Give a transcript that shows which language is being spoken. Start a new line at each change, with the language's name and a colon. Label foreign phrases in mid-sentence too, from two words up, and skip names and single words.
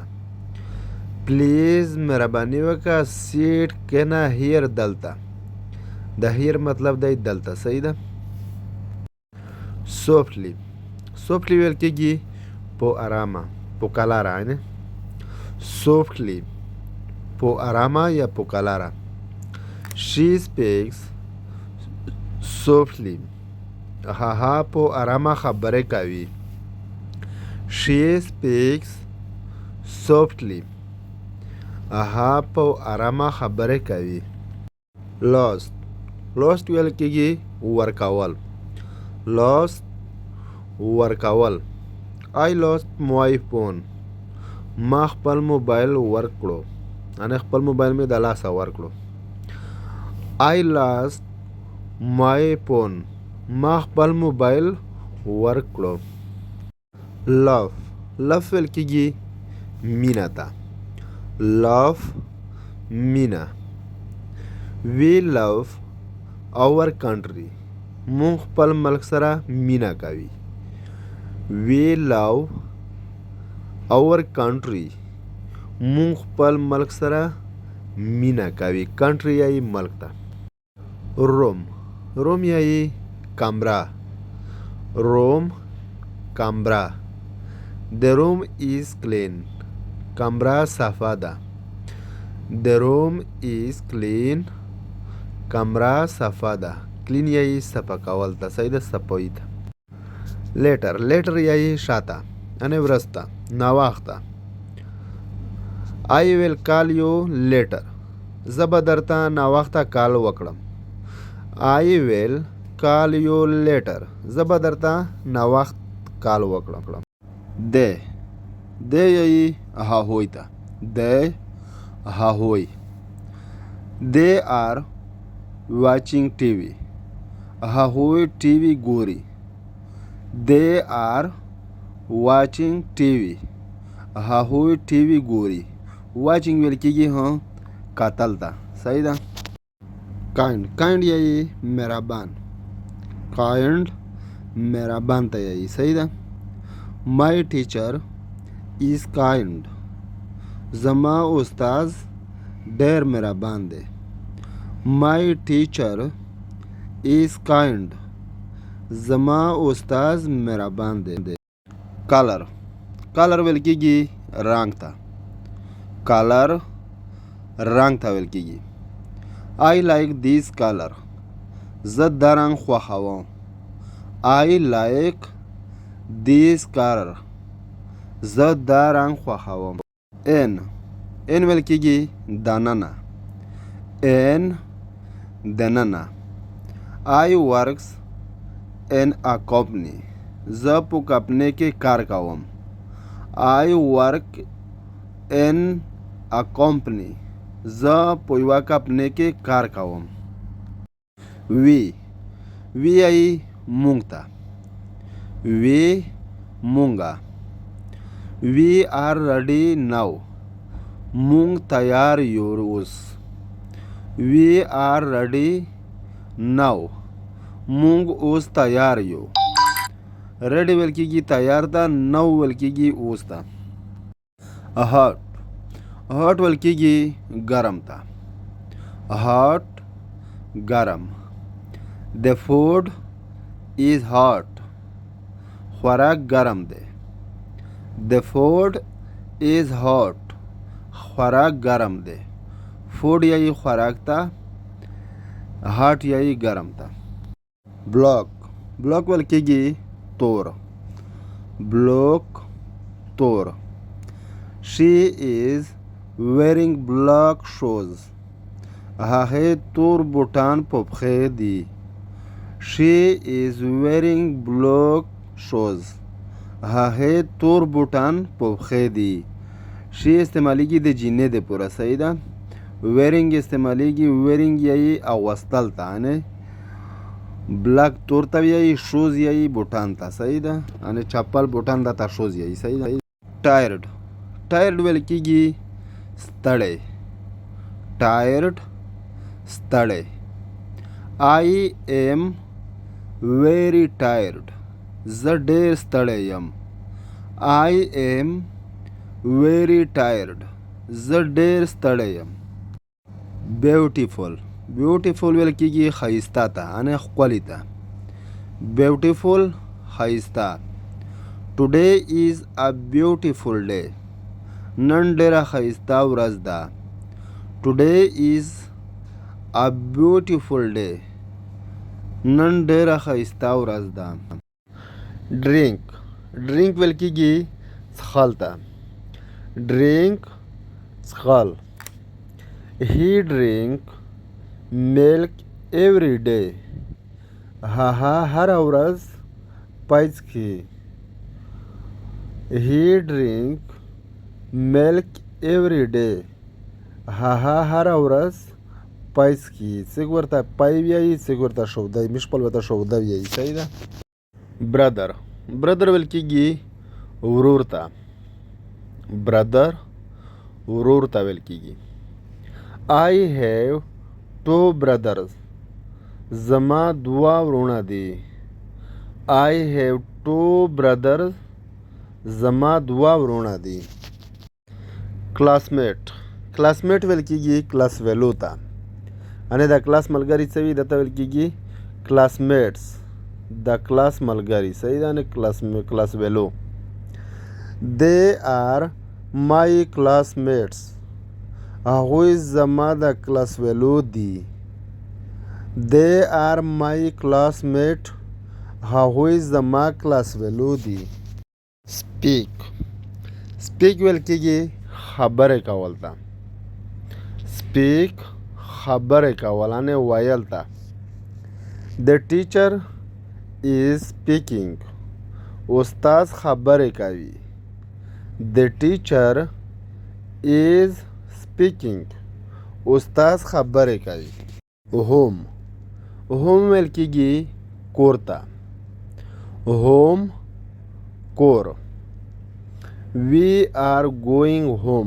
Pashto: پلیز مهرباني وکړه سیټ کېنه هیر دلته. د هیر مطلب دی دلته. صحیح ده. سوفټلی ویل کېږي په آرامه، په کلاره. سوفټلی په آرامه یا په کلاره.
English: She speaks softly.
Pashto: هغه په آرامه خبرې کوي.
English: She speaks softly.
Pashto: هغه په آرامه خبرې کوي. لوست ویل کېږي ورکول. ورکول.
English: I lost my phone.
Pashto: ما خپل موبایل ورکړو. یعنی خپل موبایل مې د لاسه ورکړو.
English: I lost my phone.
Pashto: ما خپل موبایل ورکړو. love ویل کېږي مینه ته. مینه.
English: we love our country.
Pashto: مونږ خپل ملک سره مینه کوي.
English: we love our country.
Pashto: مونږ خپل ملک سره مینه کوي. کنټري یایي ملک ته. روم یایي کمره. کمره.
English: The room is clean.
Pashto: کمره صفا ده.
English: The room is clean.
Pashto: کمره صفا ده. کلین یایي صفا کول ته. صحیح ده، صفايي ته. لیټر یایي شاته، یعنی ورسته، ناوخته.
English: I will call you later.
Pashto: زه به درته ناوخته کال وکړم.
English: I will call you later.
Pashto: زه به درته ناوخت کال وکړم. دی یایي هغوی ته. هغوی.
English: They are watching TV.
Pashto: هغوی ټي وي ګوري.
English: They are watching TV.
Pashto: هغوی ټي وي ګوري. واچینګ ویل کېږي کتل ته. صحیح ده. کایند یایي مهربان. مهربان ته یایي. صحیح ده.
English: My teacher is kind.
Pashto: زما استاد ډېر مهربان دی.
English: My teacher is kind.
Pashto: زما استاد مهربان دی. کلر ویل کېږي رنګ ته. رنګ ته ویل کېږي.
English: I like this color.
Pashto: زه دا رنګ خوښوم.
English: I like this color.
Pashto: زه دا رنګ خوښوم. ان ویل کېږي دننه. دننه.
English: I works in a company.
Pashto: زه په کمپنۍ کې کار کوم.
English: I work in a company.
Pashto: زه په یوه کمپنۍ کې کار کوم. وی یایي مونږ ته. مونږه.
English: We are ready now.
Pashto: مونږ تیار یو اوس.
English: We are ready now.
Pashto: مونږ اوس تیار یو. ریډي ویل کېږي تیار ته. نو ویل کېږي اوس ته. هاټ ویل کېږي ګرم ته. ګرم.
English: The food is hot.
Pashto: خوراک ګرم دی.
English: The food is hot.
Pashto: خوراک ګرم دی. فوډ یایي خوراک ته. هاټ یایي ګرم ته. بلاک ویل کېږي تور. تور.
English: She is wearing black shoes.
Pashto: هغې تور بوټان په پښې دي.
English: She is wearing black shoes.
Pashto: هغې تور بوټان په پښې دي. شي استعمالیږي د جینۍ د پوره. صحیح ده. ویرینګ استعمالیږي ویرینګ یایي اغوستل ته. یعنې بلاک تور ته یایي. شوز یایي بوټان ته. صحیح ده. یعنې چپل بوټان ته شوز یایي. صحیح ده. ټایرډ ویل کېږي ستړی. ستړی.
English: I am very tired.
Pashto: زه ډېر ستړی یم.
English: I am very tired.
Pashto: زه ډېر ستړی یم. بیوټیفول ویل کېږي ښایسته ته. یعنې ښکلي ته. بیوټیفول ښایسته.
English: Today is a beautiful day.
Pashto: نن ډېره ښایسته ورځ ده.
English: Today is a beautiful day.
Pashto: نن ډېره ښایسته ورځ ده. ډرینک ویل کېږي څښل ته. څښل.
English: he drink milk every day.
Pashto: هغه هره ورځ پایس کی.
English: he drink milk every day.
Pashto: هغه هره ورځ پایس کی. څوک ورته پای وایي څوک ورته شوده وي. موږ خپل ورته شوده وایي. صحیح ده. برادر ویل کېږي ورور ته. برادر ورور ته ویل کېږي.
English: I have two brothers.
Pashto: زما دوه ورونه دي.
English: I have two brothers.
Pashto: زما دوه ورونه دي. کلاسمیټ ویل کېږي
English: class fellow
Pashto: ته. یعنې د کلاس ملګري څه وي دته ویل کېږي کلاسمیټس. د کلاس ملګري. صحیح ده. نه
English: class fellow. They are my classmates.
Pashto: هغوی زما د
English: class fellow
Pashto: دي.
English: They are my classmate.
Pashto: هغوی زما
English: class fellow
Pashto: دي. سپیک ویل کېږي خبرې کول ته. سپیک خبرې کول یعنې ویل ته.
English: The teacher is speaking.
Pashto: استاد خبرې کوي.
English: The teacher is speaking.
Pashto: استاد خبرې کوي. هوم ویل کېږي کور ته. هوم کور.
English: We are going home.